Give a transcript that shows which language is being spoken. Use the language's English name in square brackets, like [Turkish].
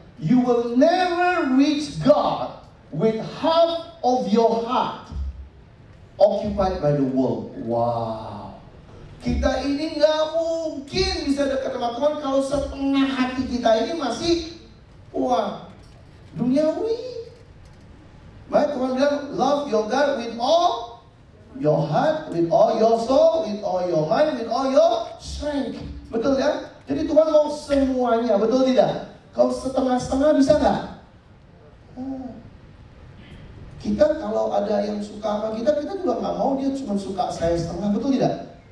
[English] You will never reach God with half of your heart occupied by the world. Wow. [Indonesian] Kita ini nggak mungkin bisa dekat sama Tuhan kalau setengah hati kita ini masih duniawi. Maka Tuhan bilang, [English] love your God with all your heart, with all your soul, with all your mind, with all your strength. [Indonesian] Betul ya? Jadi Tuhan mau semuanya, betul tidak? Kalau setengah-setengah bisa nggak? Kita kalau ada yang suka sama kita juga nggak mau dia cuma suka saya setengah, betul tidak?